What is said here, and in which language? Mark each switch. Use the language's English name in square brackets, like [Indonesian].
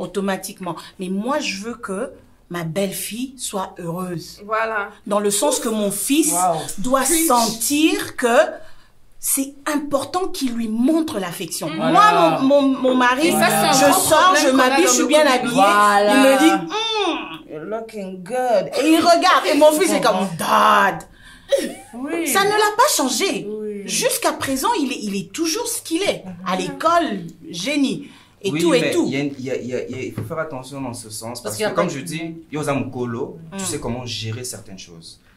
[French] Automatiquement. Mais moi, je veux que ma belle-fille soit heureuse. Voilà. Dans le sens que mon fils doit sentir que c'est important qu'il lui montre l'affection. Moi, mon mari, je sors, je m'habille, je suis bien habillée. Il me dit, [English] you're looking good. [French] Et il regarde. Et mon fils est comme, Dad. Ça ne l'a pas changé. Jusqu'à présent, il est toujours ce qu'il est. À l'école, génie. Et tout. Il faut faire attention dans ce sens. Parce que comme je dis, tu sais comment gérer certaines choses.